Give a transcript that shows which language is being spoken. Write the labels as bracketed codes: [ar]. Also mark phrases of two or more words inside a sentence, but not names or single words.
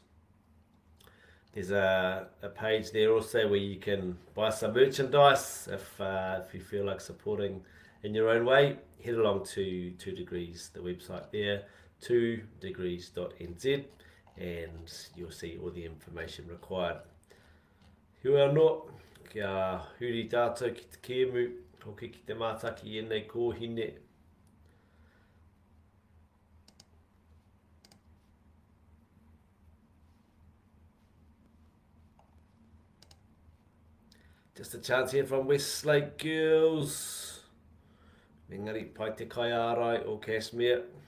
[en] There's a page there also where you can buy some merchandise if you feel like supporting in your own way. Head along to 2 Degrees, the website there, 2degrees.nz, and you'll see all the information required. [mi] Hua anō, kia huri tātou ki te kēmu, hoki ki te mātaki enei kōhine. [en] Just a chance here from Westlake Girls. [mi] Engari, pai te kai ārai o Cashmere.